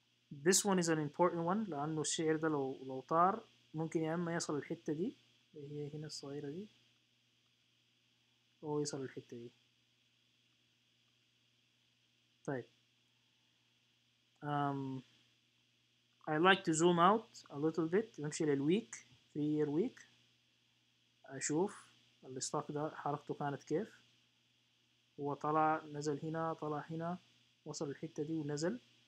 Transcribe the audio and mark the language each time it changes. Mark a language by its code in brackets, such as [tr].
[en] this one is an important one [ar] لأنه الشعر ده لو طار ممكن يا إما يصل الحتة دي اللي هي هنا الصغيرة دي أو يصل الحتة دي. [en] طيب I like to zoom out a little bit. [ar] نمشي للweek 3 year week أشوف الستوك ده حركته كانت كيف. هو طلع نزل هنا طلع هنا وصل الحتة دي ونزل.